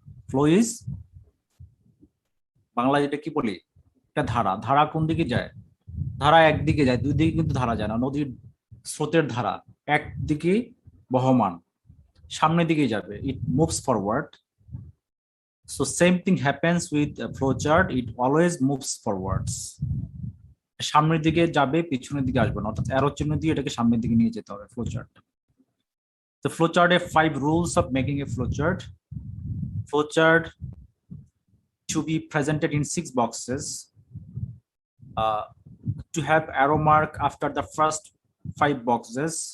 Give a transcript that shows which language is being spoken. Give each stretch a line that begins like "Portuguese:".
Bangla: Flow is বাংলায় এটা কি বলি? একটা ধারা। ধারা কোন দিকে যায়? ধারা একদিকে যায়, দুই দিকে কিন্তু ধারা যায় না। নদীর স্রোতের ধারা একদিকে বহমান, সামনের দিকে যাবে,
English: It moves forward. So same thing happens with a flow chart, it always moves forwards.
Bangla: সামনের দিকে যাবে, পিছনের দিকে আসবে না, অর্থাৎ অ্যারো চিহ্ন দিয়ে এটাকে সামনের দিকে নিয়ে যেতে হবে flow chart.
English: The flow chart have 5 rules of making a flow chart. Flow chart to be presented in 6 boxes. To have arrow mark after the first 5 boxes.